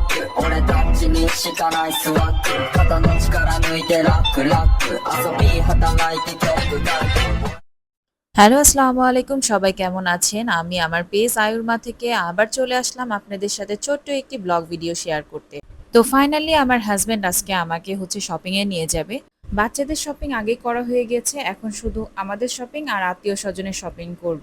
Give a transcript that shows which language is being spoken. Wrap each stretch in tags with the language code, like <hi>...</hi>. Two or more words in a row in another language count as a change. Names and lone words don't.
<ja>俺たちにしかないスワッグ肩の力抜いてラックラック遊び働いて曲書いて</ja> <bn>হ্যালো</bn> <ar>السلام عليكم</ar> <bn>সবাই কেমন আছেন আমি আমার পেজ আয়ুর্মা থেকে আবার চলে আসলাম আপনাদের সাথে ছোট্ট একটি</bn> <en>blog video</en> <bn>শেয়ার করতে। তো ফাইনালি আমার হাজবেন্ড আজকে আমাকে শপিং এ নিয়ে যাবে। বাচ্চাদের শপিং আগে করা হয়ে গেছে, এখন শুধু আমাদের শপিং আর আত্মীয় স্বজনের শপিং করব।</bn>